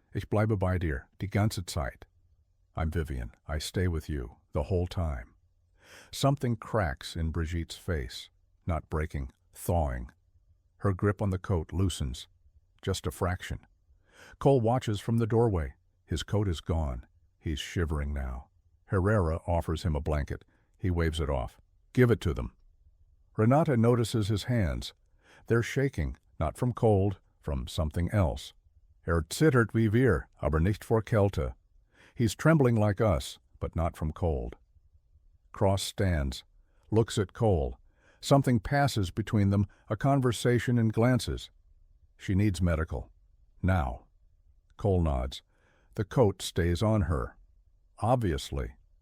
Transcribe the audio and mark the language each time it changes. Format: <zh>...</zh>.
<de>Ich bleibe bei dir, die ganze Zeit.</de> <en>I'm Vivian. I stay with you, the whole time. Something cracks in Brigitte's face. Not breaking, thawing. Her grip on the coat loosens. Just a fraction. Cole watches from the doorway. His coat is gone. He's shivering now. Herrera offers him a blanket. He waves it off. Give it to them. Renate notices his hands. They're shaking, not from cold, from something else.</en> <de>Zittert wie wir, aber nicht vor Kälte.</de> <en>He's trembling like us, but not from cold. Cross stands, looks at Cole. Something passes between them, a conversation and glances. She needs medical. Now. Cole nods. The coat stays on her. Obviously.</en>